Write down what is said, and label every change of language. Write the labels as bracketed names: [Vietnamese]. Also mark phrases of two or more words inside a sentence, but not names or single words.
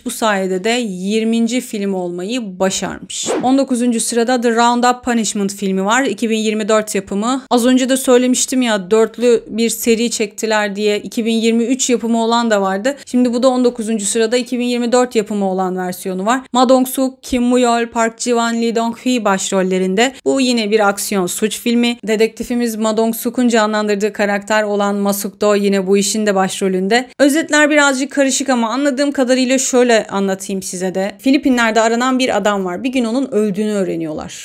[Turkish] Bu sayede de 20. film olmayı başarmış. 19. sırada The Roundup Punishment filmi var. 2024 yapımı. Az önce de söylemiştim ya, dörtlü bir seri çektiler diye. 2023 yapımı olan da vardı. Şimdi bu da 19. sırada 2024 yapımı olan versiyonu var. Ma Dong-suk, Kim Moo-yeol, Park Ji-won, Lee Dong-hee başrollerinde. Bu yine bir aksiyon suç filmi. Dedektifimiz Ma Dong-suk'un canlandırdığı karakter olan Ma Suk-do yine bu işin de başrolünde. Özetler birazcık karışık ama anladığım kadarıyla şöyle anlatayım size de. Filipinler'de aranan bir adam var. Bir gün onun öldüğünü öğreniyorlar.